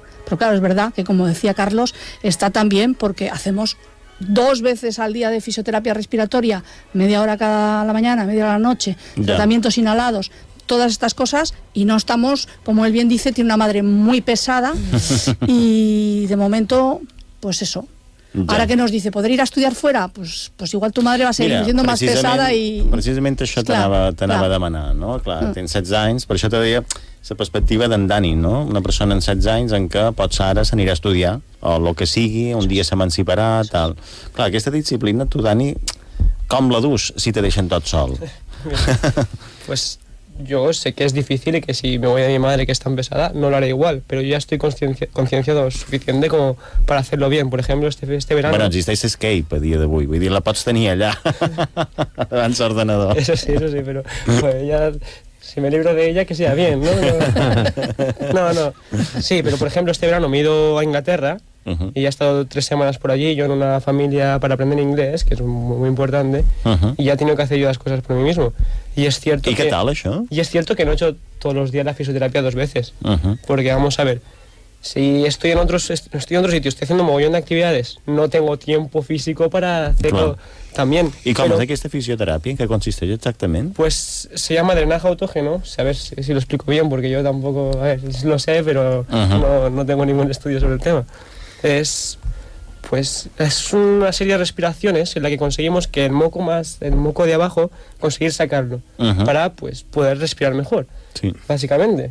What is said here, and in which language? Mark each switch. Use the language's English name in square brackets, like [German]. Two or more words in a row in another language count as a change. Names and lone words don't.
[Spanish] Pero claro, es verdad que, como decía Carlos, está tan bien porque hacemos 2 veces al día de fisioterapia respiratoria, media hora cada la mañana, media hora a la noche, tratamientos inhalados, todas estas cosas, y no estamos, como él bien dice, tiene una madre muy pesada y de momento, pues eso. Ahora que nos dice, ¿podré ir a estudiar fuera? Pues igual tu madre va a seguir siendo más pesada i... [Catalan] Precisament això t'anava a demanar, no? Clar, tens 16 anys, per això te deia la perspectiva d'en Dani, no? Una persona amb 16 anys en què potser ara s'anirà a estudiar, o el que sigui, un dia s'emanciparà, tal. Clar, aquesta disciplina, tu, Dani, com la dus si te deixen tot sol? [Spanish] Pues yo sé que es difícil y que si me voy a mi madre que es tan pesada no lo haré igual, pero yo ya estoy concienciado suficiente como para hacerlo bien. Por ejemplo, este verano... [Catalan] Bueno, existeix Escape a dia d'avui, vull dir, la pots tenir allà davant l'ordenador. [Spanish] Eso sí, pero pues ya... Si me libro de ella, que sea bien, ¿no? No. Sí, pero por ejemplo, este verano me he ido a Inglaterra y ya he estado 3 semanas por allí, yo en una familia para aprender inglés, que es muy importante, y ya he tenido que hacer yo las cosas por mí mismo. Y es cierto [Catalan] ¿qué tal, això? [Spanish] Y es cierto que no he hecho todos los días la fisioterapia 2 veces, porque vamos a ver, si estoy en otro sitio, estoy haciendo un mogollón de actividades, no tengo tiempo físico para hacerlo también. [Catalan] I com és aquesta fisioteràpia? En què consisteix exactament? [Spanish] Pues se llama drenaje autógeno, a ver si lo explico bien, porque yo tampoco, a ver, lo sé, pero no tengo ningún estudio sobre el tema. Es una serie de respiraciones en la que conseguimos que el moco de abajo, conseguir sacarlo, para pues poder respirar mejor, básicamente.